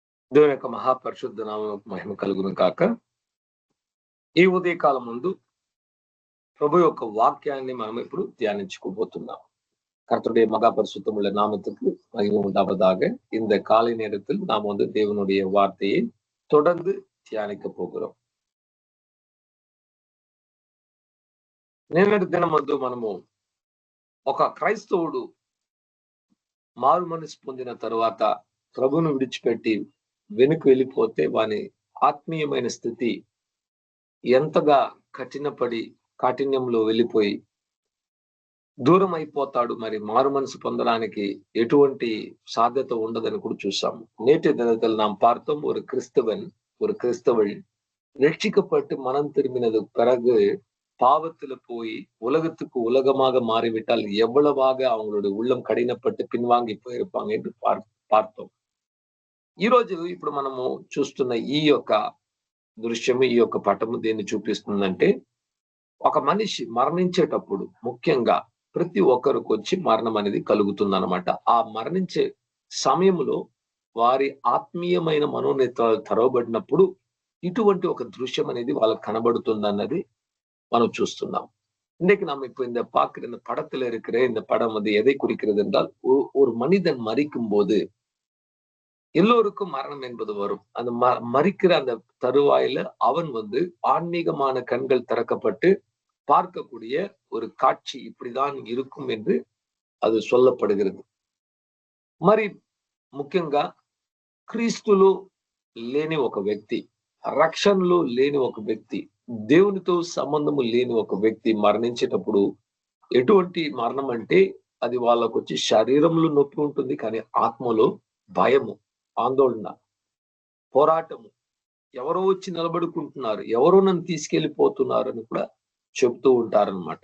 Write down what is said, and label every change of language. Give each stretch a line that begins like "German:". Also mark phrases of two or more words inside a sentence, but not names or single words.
Telugu: దేవుని యొక్క మహాపరిశుద్ధ నామమునకు మహిమ కలుగును కాక. ఈ ఉదయకాలం ముందు ప్రభు యొక్క వాక్యాన్ని మనం ఇప్పుడు ధ్యానించుకోబోతున్నాం.
Tamil: கர்த்தருடைய மகா பரிசுத்தமுள்ள நாமத்துக்கு மகிமை உண்டாவதாக. இந்த காலை நேரத்தில் நாம் தேவனுடைய வார்த்தையை தொடர்ந்து தியானிக்க போகிறோம்.
Telugu: నిన్నటి దినం మనము ఒక క్రైస్తవుడు మారు మనసు పొందిన తరువాత ప్రభును విడిచిపెట్టి వెనుక వెళ్ళిపోతే వాని ఆత్మీయమైన స్థితి ఎంతగా కాఠిన్యంలో వెళ్ళిపోయి దూరం అయిపోతాడు. మరి మారు మనసు పొందడానికి ఎటువంటి సాధ్యత ఉండదని కూడా చూసాము.
Tamil: నేటి దినத்தில் நாம் பார்த்தோம், ஒரு கிறிஸ்தவன் ரட்சிக்கப்பட்டு மனம் திரும்பினது பிறகு பாவத்துல போய் உலகத்துக்கு உலகமாக மாறிவிட்டால் எவ்வளவாக அவங்களுடைய உள்ளம் கடினப்பட்டு பின்வாங்கி పోயிருப்பாங்க என்று பார்த்தோம்.
Telugu: ఈ రోజు ఇప్పుడు మనము చూస్తున్న ఈ యొక్క దృశ్యము, ఈ యొక్క పటము దేన్ని చూపిస్తుందంటే, ఒక మనిషి మరణించేటప్పుడు ముఖ్యంగా ప్రతి ఒక్కరికి వచ్చి మరణం అనేది కలుగుతుందన్నమాట. ఆ మరణించే సమయంలో వారి ఆత్మీయమైన మనోనేత్రాలు తెరవబడినప్పుడు ఇటువంటి ఒక దృశ్యం అనేది వాళ్ళకి కనబడుతుందన్నది మనం చూస్తున్నాం.
Tamil: இன்னைக்கு நாம இப்போ இந்த பார்க்கிற இந்த படத்துல இருக்கிற இந்த படம் எதை குறிக்கிறது என்றால், ஒரு மனிதன் மரிக்கும் போது எல்லோருக்கும் மரணம் என்பது வரும். அந்த மரிக்கிற அந்த தருவாயில அவன் ஆன்மீகமான கண்கள் திறக்கப்பட்டு பார்க்கக்கூடிய ஒரு காட்சி இப்படிதான் இருக்கும் என்று அது சொல்லப்படுகிறது.
Telugu: మరి ముఖ్యంగా క్రీస్తులో లేని ఒక వ్యక్తి, రక్షణలో లేని ఒక వ్యక్తి, దేవునితో సంబంధము లేని ఒక వ్యక్తి మరణించేటప్పుడు ఎటువంటి మరణం అంటే, అది వాళ్ళకు వచ్చి శరీరంలో నొప్పి ఉంటుంది, కానీ ఆత్మలో భయము, ఆందోళన, పోరాటము, ఎవరో వచ్చి నిలబడుకుంటున్నారు, ఎవరో నన్ను తీసుకెళ్లిపోతున్నారు అని కూడా చెప్తూ ఉంటారనమాట.